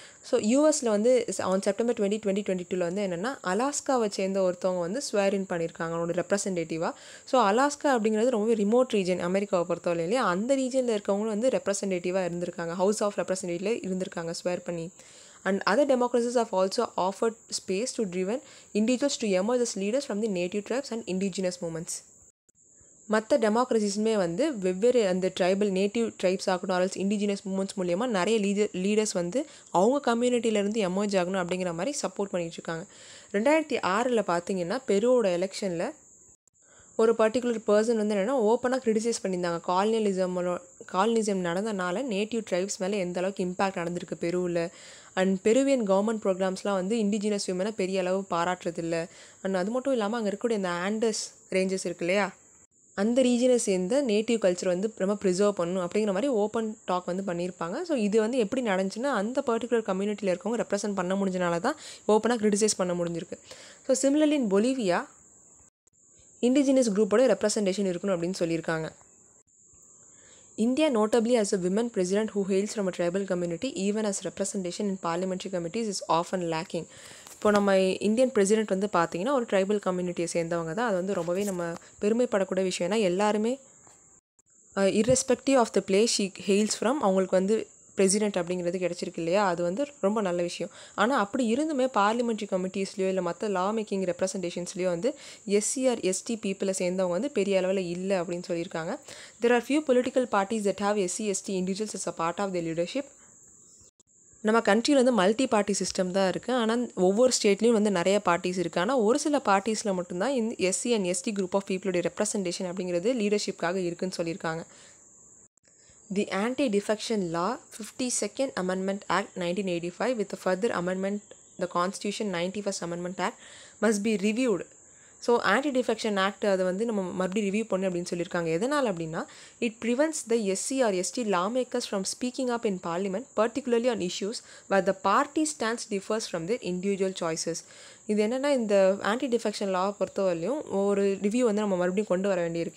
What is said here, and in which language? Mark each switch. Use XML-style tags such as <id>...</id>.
<ta>So யூஎஸில் வந்து on September 20, 2022 வந்து என்னென்னா அலாஸ்காவை சேர்ந்த ஒருத்தவங்க வந்து ஸ்வேரின் பண்ணியிருக்காங்க அவங்களோட ரெப்ரசன்டேட்டிவாக. ஸோ அலாஸ்கா அப்படிங்கிறது ரொம்ப ரிமோட் ரீஜன் அமெரிக்காவை பொறுத்தவரை இல்லையா, அந்த ரீஜனில் இருக்கவங்களும் வந்து ரெப்ரசன்டேட்டிவாக இருந்திருக்காங்க, ஹவுஸ் ஆஃப் ரெப்ரசன்டேட்டிவில் இருந்திருக்காங்க ஸ்வேர் பண்ணி.</ta> <en>And other democracies have also offered space to driven individuals to emerge as leaders from the native tribes and indigenous movements.</en> <ta>மற்ற டெமோக்ரஸிஸுமே வந்து வெவ்வேறு அந்த நேட்டிவ் ட்ரைப்ஸ் ஆகட்டும் ஆல்ஸ் இண்டிஜினஸ் மூமெண்ட்ஸ் மூலிமா நிறைய லீடர்ஸ் வந்து அவங்க கம்யூனிட்டியிலேருந்து எமர்ஜ் ஆகணும் அப்படிங்கிற மாதிரி சப்போர்ட் பண்ணிகிட்ருக்காங்க. 2006 பார்த்தீங்கன்னா பெருவோட எலெக்ஷனில் ஒரு பர்டிகுலர் பர்சன் வந்து என்னென்னா ஓப்பனாக கிரிட்டிசைஸ் பண்ணியிருந்தாங்க. காலனிசம் நடந்தனால நேட்டிவ் ட்ரைப்ஸ் மேலே எந்த அளவுக்கு இம்பேக்ட் நடந்திருக்கு பெருவில். அண்ட் பெருவியன் கவர்மெண்ட் ப்ரோக்ராம்ஸ்லாம் வந்து இண்டிஜினஸ் விமனை பெரிய அளவு பாராட்டுறதில்லை. அண்ட் அது மட்டும் இல்லாமல் அங்கே இருக்கக்கூடிய இந்த ஆண்டஸ் ரேஞ்சஸ் இருக்கு இல்லையா, அந்த ரீஜனை சேர்ந்த நேட்டிவ் கல்ச்சர் வந்து ரொம்ப ப்ரிசர்வ் பண்ணணும் அப்படிங்கிற மாதிரி ஓப்பன் டாக் வந்து பண்ணியிருப்பாங்க. ஸோ இது வந்து எப்படி நடந்துச்சுன்னா அந்த பர்டிகுலர் கம்யூனிட்டியில் இருக்கவங்க ரெப்ரசென்ட் பண்ண முடிஞ்சனால தான் ஓப்பனாக கிரிட்டிசைஸ் பண்ண முடிஞ்சிருக்கு. ஸோ சிமிலர்லி இன் பொலிவியா இண்டிஜினஸ் குரூப்போட ரெப்ரசன்டேஷன் இருக்கணும் அப்படின்னு சொல்லியிருக்காங்க.</ta> <en>India notably has a women president who hails from a tribal community, even as representation in parliamentary committees is often lacking.</en> <ta>இப்போ நம்ம இந்தியன் பிரசிடென்ட் வந்து பார்த்தீங்கன்னா ஒரு ட்ரைபல் கம்யூனிட்டியை சேர்ந்தவங்க தான். அது வந்து ரொம்பவே நம்ம பெருமைப்படக்கூடிய விஷயம்னா எல்லாருமே</ta> <en>irrespective of the place she hails from</en> <ta>அவங்களுக்கு வந்து பிரசிடென்ட் அப்படிங்கிறது கிடச்சிருக்கு இல்லையா, அது வந்து ரொம்ப நல்ல விஷயம். ஆனால் அப்படி இருந்துமே பார்லிமெண்ட்ரி கமிட்டிஸ்லையோ இல்லை மற்ற லா மேக்கிங் ரெப்ரசன்டேஷன்ஸ்லையோ வந்து எஸ்சி ஆர் எஸ்டி பீப்புளை சேர்ந்தவங்க வந்து பெரிய அளவில் இல்லை அப்படின்னு சொல்லியிருக்காங்க.</ta> <en>There are few political parties that have SC ST individuals as a part of their leadership.</en> <ta>நம்ம கண்ட்ரியில் வந்து மல்டி பார்ட்டி சிஸ்டம் தான் இருக்குது. ஆனால் ஒவ்வொரு ஸ்டேட்லேயும் வந்து நிறைய பார்ட்டிஸ் இருக்குது. ஆனால் ஒரு சில பார்ட்டிஸில் மட்டும்தான் இந்த SC and ST group of பீப்புளுடைய representation அப்படிங்கிறது லீடர்ஷிப்காக இருக்குன்னு சொல்லியிருக்காங்க.</ta> <en>The Anti-Defection Law 52nd Amendment Act 1985 with a further amendment the Constitution 91st Amendment Act must be reviewed.</en> <ta>So anti-defection act அதை வந்து நம்ம மறுபடியும் ரிவ்யூ பண்ணு அப்படின்னு சொல்லியிருக்காங்க. எதனால் அப்படின்னா,</ta> <en>It prevents the SC or ST law makers from speaking up in parliament particularly on issues where the party stands differs from their individual choices.</en> <ta>இது என்னென்னா, இந்த ஆன்டி-டிஃபெக்ஷன் லா பொறுத்தவரையிலும் ஒரு ரிவ்யூ வந்து நம்ம மறுபடியும் கொண்டு வர வேண்டியிருக்கு.</ta>